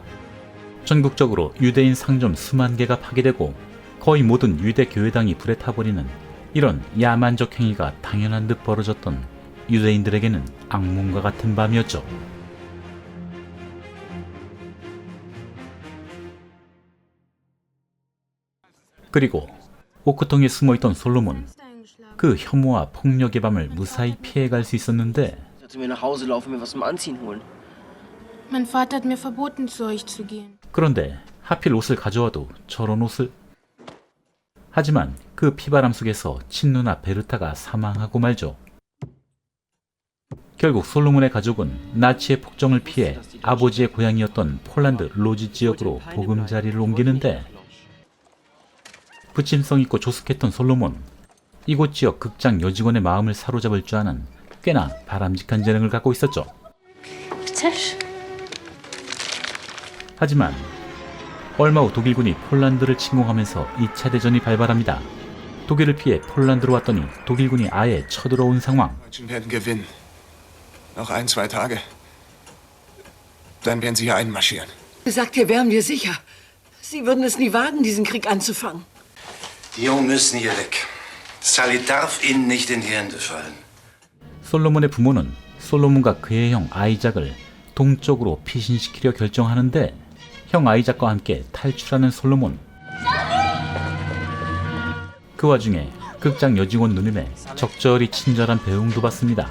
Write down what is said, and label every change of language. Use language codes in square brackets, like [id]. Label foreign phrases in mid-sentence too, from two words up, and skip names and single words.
[ko] 전국적으로 유대인 상점 수만 개가 파괴되고 거의 모든 유대 교회당이 불에 타버리는 이런 야만적 행위가 당연한 듯 벌어졌던 유대인들에게는 악몽과 같은 밤이었죠. 그리고 오크통에 숨어있던 솔로몬. 그 혐오와 폭력의 밤을 무사히 피해갈 수 있었는데, [de] Mein Vater hat mir verboten, zu euch zu gehen. [ko] 그런데 하필 옷을 가져와도 저런 옷을. 하지만 그 피바람 속에서 친누나 베르타가 사망하고 말죠. 결국 솔로몬의 가족은 나치의 폭정을 피해 아버지의 고향이었던 폴란드 로지 지역으로 보금자리를 옮기는데, 부침성 있고 조숙했던 솔로몬. 이곳 지역 극장 여직원의 마음을 사로잡을 줄 아는 꽤나 바람직한 재능을 갖고 있었죠. 하지만 얼마 후 독일군이 폴란드를 침공하면서 2차 대전이 발발합니다. 독일을 피해 폴란드로 왔더니 독일군이 아예 쳐들어온 상황. [de] Deutschen werden gewinnen. Noch ein, zwei Tage. Dann werden sie hier einmarschieren. Sagt ihr, wären wir sicher. Sie würden es nie wagen, diesen Krieg anzufangen. Die Jungen müssen hier weg. Sally darf ihnen nicht in die Hände fallen. [ko] 솔로몬의 부모는 솔로몬과 그의 형 아이작을 동쪽으로 피신시키려 결정하는데, 형 아이작과 함께 탈출하는 솔로몬. 그 와중에 극장 여직원 누님의 적절히 친절한 배웅도 받습니다.